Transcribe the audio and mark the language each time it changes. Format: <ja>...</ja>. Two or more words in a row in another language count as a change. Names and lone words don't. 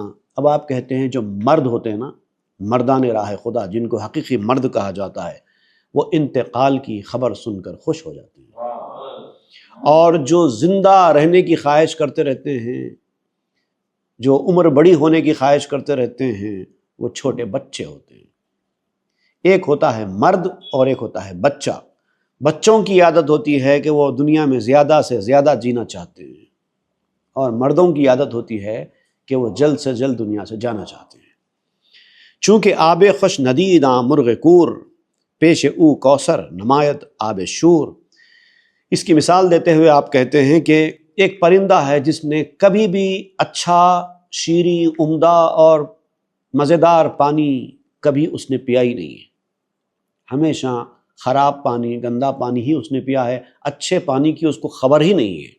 <ur>اب آپ کہتے ہیں جو مرد ہوتے ہیں نا، مردان راہ خدا، جن کو حقیقی مرد کہا جاتا ہے، وہ انتقال کی خبر سن کر خوش ہو جاتے ہیں، اور جو زندہ رہنے کی خواہش کرتے رہتے ہیں، جو عمر بڑی ہونے کی خواہش کرتے رہتے ہیں، وہ چھوٹے بچے ہوتے ہیں۔ ایک ہوتا ہے مرد اور ایک ہوتا ہے بچہ۔ بچوں کی عادت ہوتی ہے کہ وہ دنیا میں زیادہ سے زیادہ جینا چاہتے ہیں، اور مردوں کی عادت ہوتی ہے کہ وہ جلد سے جلد دنیا سے جانا چاہتے ہیں۔</ur> <fa>چونکہ آب خوش ندیداں مرغ کور، پیش او کوثر نمایت آب شور۔</fa> <ur>اس کی مثال دیتے ہوئے آپ کہتے ہیں کہ ایک پرندہ ہے جس نے کبھی بھی اچھا، شیریں، عمدہ اور مزیدار پانی کبھی اس نے پیا ہی نہیں ہے، ہمیشہ خراب پانی، گندا پانی ہی اس نے پیا ہے، اچھے پانی کی اس کو خبر ہی نہیں ہے۔</ur>